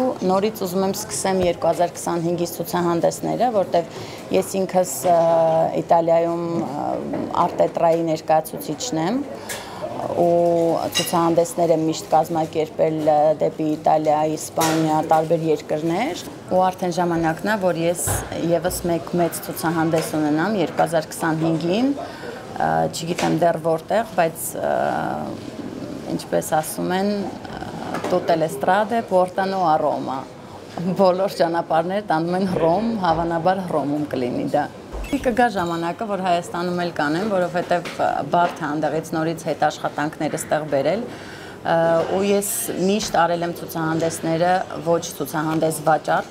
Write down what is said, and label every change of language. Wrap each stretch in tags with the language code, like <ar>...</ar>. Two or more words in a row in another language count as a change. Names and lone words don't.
<hy>նորից ուզում եմ սկսեմ 2025-ից ցուցահանդեսները, որտեղ ես ինքս Իտալիայում արտետրայի ներկայացուցիչն եմ ու ցուցահանդեսներ եմ միշտ կազմակերպել դեպի Իտալիա, Իսպանիա, տարբեր երկրներ ու արդեն ժամանակն է, որ ես եւս մեկ մեծ ցուցահանդես ունենամ 2025-ին, չգիտեմ դեռ որտեղ, բայց ինչպես ասում են,</hy> <it>tutte le strade portano a Roma։</it> <hy>Բոլոր ճանապարհները տանում են Հռոմ, հավանաբար Հռոմում կլինի դա։ Կգա ժամանակը, որ Հայաստանում էլ կանեմ, որովհետև բարդ է այնտեղից նորից հետ աշխատանքները ստեղ բերել ու ես միշտ արել եմ ցուցահանդեսները ոչ ցուցահանդես վաճառք,</hy>